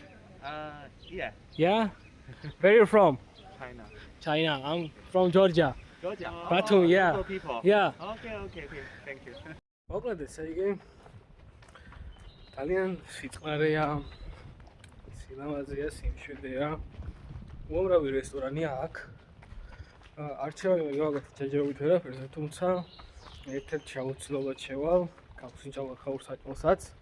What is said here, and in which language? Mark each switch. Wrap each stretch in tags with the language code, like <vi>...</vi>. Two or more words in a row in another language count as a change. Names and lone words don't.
<en>Yeah, Yeah? Where you from? China. China. I'm from Georgia. Georgia. Batum, yeah. Local people. Yeah. Okay. Thank you.</en> <ka>მოკლედ ესე იგი ძალიან სიწყარეა, სილამაზეა, სიმშვიდეა. უამრავი რესტორანია აქ. არჩევანი მაგალითად ჯაჯაობით ვერაფერზე, თუმცა ერთ-ერთ შეუცვლელად შევალ გავსინჯავ ხაურ საჭმელსაც.</ka>